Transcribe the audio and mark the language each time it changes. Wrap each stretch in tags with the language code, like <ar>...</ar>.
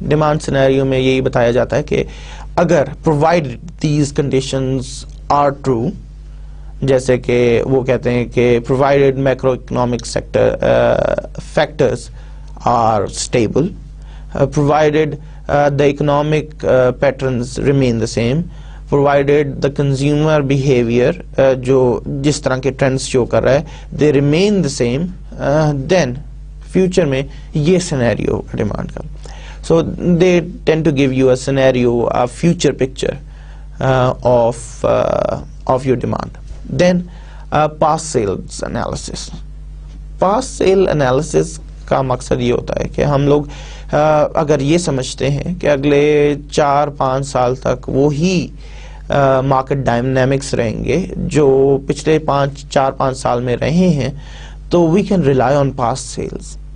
<ur>Demand scenario میں یہی بتایا جاتا ہے کہ اگر</ur> <en>provided these conditions are true،</en> <ur>جیسے کہ وہ کہتے ہیں کہ</ur> <en>provided macroeconomic sector factors are stable, provided the economic patterns remain the same, provided the consumer behavior</en> <ur>جو جس طرح کے ٹرینڈس شو کر رہا ہے</ur> <en>they remain the same,</en> <ur>then future میں یہ سینیریو ڈیمانڈ کا.</ur> <en>So they tend to give you a scenario, a future picture of your demand. Then past sales analysis.</en> <ur>Past sale analysis کا مقصد یہ ہوتا ہے کہ ہم لوگ اگر یہ سمجھتے ہیں کہ اگلے 4-5 سال تک وہی مارکیٹ ڈائنامکس رہیں گے جو پچھلے 4-5 سال میں رہے ہیں، تو</ur> <en>We can rely on past sales.</en>